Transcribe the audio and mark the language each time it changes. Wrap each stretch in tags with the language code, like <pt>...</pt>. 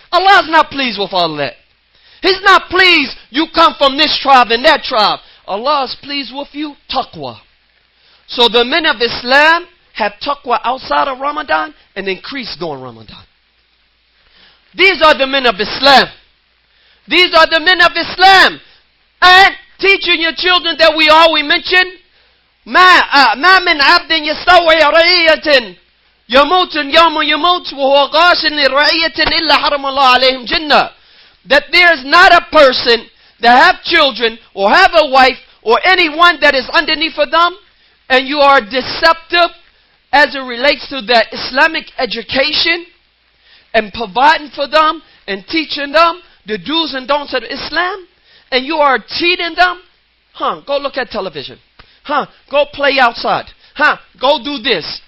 <en>Allah's not pleased with all that. He's not pleased you come from this tribe and that tribe. Allah is pleased with you, taqwa. So the men of Islam have taqwa outside of Ramadan and increase during Ramadan. These are the men of Islam. These are the men of Islam. And teaching your children that we always mention,</en> <ar>ما من عبد يستوعي رعية يموت يوم يموت وهو غاش لرعية إلا حرم الله عليهم جنة.</ar> <en>That there is not a person that have children or have a wife or anyone that is underneath of them and you are deceptive as it relates to the Islamic education and providing for them and teaching them the do's and don'ts of Islam, and you are cheating them, go look at television. Go play outside. Go do this.</en>